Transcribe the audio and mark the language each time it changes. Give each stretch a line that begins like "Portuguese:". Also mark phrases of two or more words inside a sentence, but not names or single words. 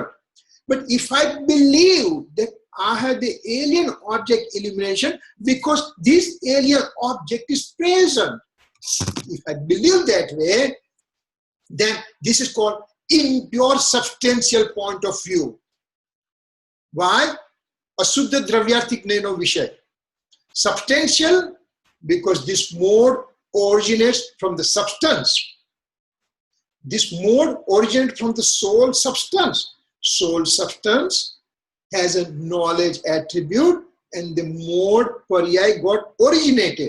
English: But if I believe that I have the alien object illumination because this alien object is present, if I believe that way, then this is called impure substantial point of view. Why?
Gujarati: અશુદ્ધ દ્રવ્યાર્થિક નયનો વિષય.
English: Substantial because this mode originates from the substance. This mode originates from the soul substance. Soul substance has a knowledge attribute and the mode paryay got originated.